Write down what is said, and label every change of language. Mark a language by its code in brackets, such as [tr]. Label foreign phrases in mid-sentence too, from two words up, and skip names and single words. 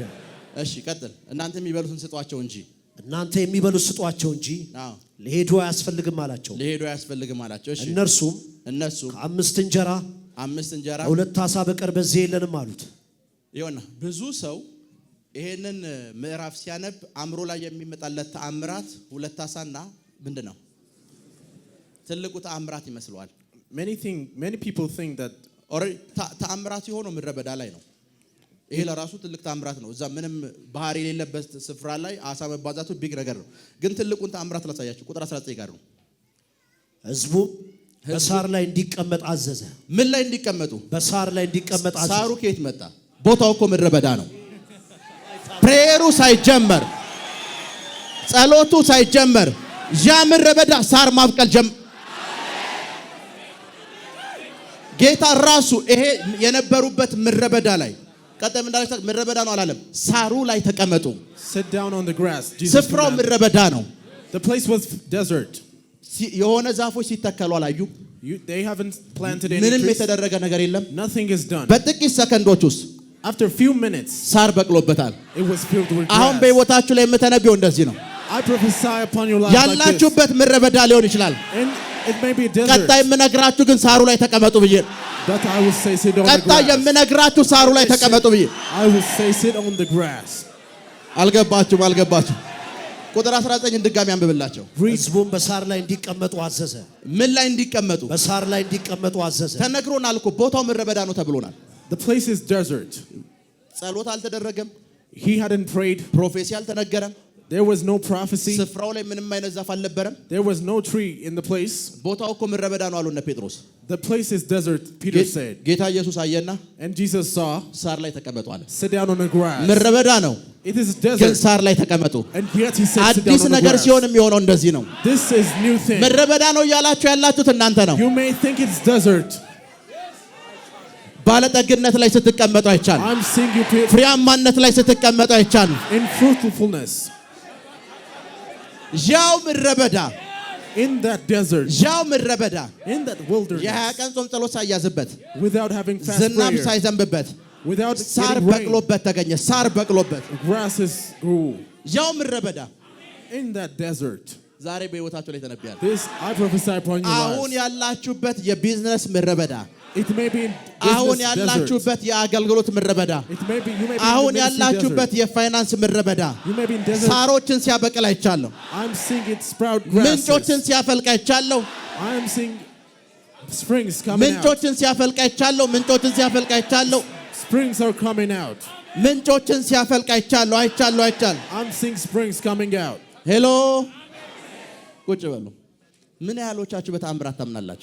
[am] እሺ ቀጥል። እናንተ የሚበሉትን ስጧቸው እንጂ ሊሄዱ አያስፈልግም አላቸው። እሺ እነርሱም ከአምስት እንጀራ 2 ዓሣ በቀር በዚህ የለንም አሉት። ይኸውና ብዙ ሰው ይሄንን ምዕራፍ ሲያነብ አእምሮ ላይ የሚመጣለት ተአምራት 2 ዓሣና ምንድነው? ትልቁ ተአምራት ይመስለዋል። [en] Many people think that [am] ተአምራት የሆነው ምድረ በዳ ላይ ነው። ይሄ ለራሱ ትልቅ ተአምራት ነው። እዛ ምንም ባህር የሌለበት ስፍራ ላይ ዓሣ መባዛቱ ቢግ ነገር ነው። ግን ትልቁን ተአምራት ላሳያችሁ። ቁጥር 19 ጋር ነው። ሕዝቡ በሳር ላይ እንዲቀመጥ አዘዘ። ምን ላይ እንዲቀመጡ? በሳር ላይ እንዲቀመጥ አዘዘ። ሳሩ ከየት መጣ? ቦታው እኮ ምድረ በዳ ነው። ፕሬየሩ ሳይጀመር ጸሎቱ ሳይጀመር ያ ምድረ በዳ ሳር ማብቀል ጌታ ራሱ ይሄ የነበሩበት ምድረ በዳ ላይ ቀደም እንዳለች ምድረ በዳ ነው አላለም። ሳሩ ላይ ተቀመጡ። [en] sit down on the grass. [am] ስፍራው ምድረ በዳ ነው። [en] The place was desert. [am] የሆነ ዛፎች ሲተከሉ አላዩ። [en] They haven't planted any [am] ምንም [en] trees. [am] የተደረገ ነገር የለም። [en] Nothing is done. [am] በጥቂት ሰከንዶች ውስጥ [en] After a few minutes, [am] ሳር በቅሎበታል። [en] it was filled with [am] አሁን [en] grass. [am] በሕይወታችሁ ላይ የምተነብየው እንደዚህ ነው። [en] I prophesy upon your life like this. [am] ያላችሁበት ምድረ በዳ ሊሆን ይችላል። [en] And it may be a desert. [am] ቀጣይ የምነግራችሁ ግን ሳሩ ላይ ተቀመጡ ብዬ [en] But I will say sit on the [am] ቀጣይ [en] grass. [am] የምነግራችሁ ሳሩ ላይ ተቀመጡ ብዬ [en] I will say sit on the grass. [am] አልገባችሁም? ቁጥር 19 ድጋሚ አንብብላቸው። ሕዝቡም በሳር ላይ እንዲቀመጡ አዘዘ። ምን ላይ እንዲቀመጡ? በሳር ላይ እንዲቀመጡ አዘዘ። ተነግሮናል እኮ ቦታው ምድረ በዳ ነው ተብሎናል። [en] The place is desert. [am] ጸሎት አልተደረገም። [en] He hadn't prayed. [am] ፕሮፌሲ አልተነገረም። [en] There was no prophecy. [am] ስፍራው ላይ ምንም አይነት ዛፍ አልነበረም። [en] There was no tree in the place. [am] ቦታው እኮ ምድረ በዳ ነው አሉ እነ ጴጥሮስ። [en] The place is desert, Peter said. [am] ጌታ ኢየሱስ አየና [en] And Jesus saw, [am] ሳር ላይ ተቀመጡ አለ። [en] sit down on the grass. [am] ምድረ በዳ ነው [en] It is [am] ግን [en] desert. [am] ሳር ላይ ተቀመጡ። [en] And yet he said, sit down [am] አዲስ [en] on the [am] ነገር [en] grass. [am] ሲሆን የሚሆነው እንደዚህ ነው። [en] This is new thing. [am] ምድረ በዳ ነው እያላችሁ ያላችሁት እናንተ ነው። [en] You may think it's desert. [am] ባለጠግነት ላይ ስትቀመጡ አይቻልም። [en] I'm seeing you [am] ፍሬያማነት ላይ ስትቀመጡ አይቻልም። [en] in fruitfulness. [am] ያው ምድረ በዳ [en] In that desert. [am] ያው ምድረ በዳ [en] In that wilderness. [am] የ20 ቀን ጾም ጸሎት ሳያዝበት [en] Without having fast [am] ዝናብ [en] prayer. [am] ሳይዘንብበት [en] Without [am] ሳር [en] getting rain. [am] በቅሎበት ተገኘ። ሳር በቅሎበት [en] Grasses grew. [am] ያው ምድረ በዳ [en] In that desert. [am] ዛሬ በሕይወታችሁ ላይ ተነብያለሁ። [en] This I prophesy upon your [am] አሁን [en] lives. [am] ያላችሁበት የቢዝነስ ምድረ በዳ፣ [en] It may be in [am] አሁን [en] business desert. [am] ያላችሁበት የአገልግሎት ምድረ በዳ፣ [en] It may be, you may be [am] አሁን [en] in the ministry [am] ያላችሁበት [en] desert. [am] የፋይናንስ ምድረ በዳ [en] You may be in desert. [am] ሳሮችን ሲያበቅል አይቻለሁ። [en] I'm seeing it sprout grasses. [am] ምንጮችን ሲያፈልቅ አይቻለሁ። [en] I'm seeing springs coming out. [am] ምንጮችን ሲያፈልቅ አይቻለሁ። ምንጮችን ሲያፈልቅ አይቻለሁ። [en] Springs are coming out. [am] ምንጮችን ሲያፈልቅ አይቻለሁ። አይቻለሁ። [en] I'm seeing springs coming out. [am] ሄሎ ቁጭ በሉ። ምን ያህሎቻችሁ በተአምራት ታምናላችሁ?